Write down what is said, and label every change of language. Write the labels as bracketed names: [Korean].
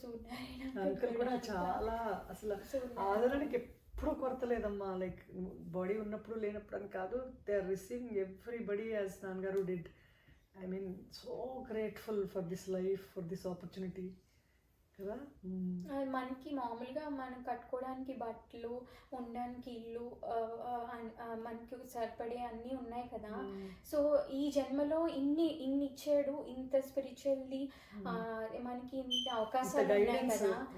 [Telugu] సూర్యనారాయణ చాలా అసలు ఆదరణకి ఎప్పుడు కొరత లేదమ్మా. [English] like body [Telugu] ఉన్నప్పుడు లేనప్పుడు అని కాదు, [English] They are receiving everybody as నాన్నగారు did. I mean, so grateful for this life, for this opportunity. [Telugu] కదా మనకి మామూలుగా మనం కట్టుకోవడానికి బట్టలు, ఉండడానికి ఇల్లు, మనకి సరిపడే అన్నీ ఉన్నాయి కదా. సో ఈ జన్మలో ఇన్ని ఇచ్చాడు, ఇంత స్పిరిచువల్లీ మనకి ఇంత అవకాశాలు ఉన్నాయి కదా.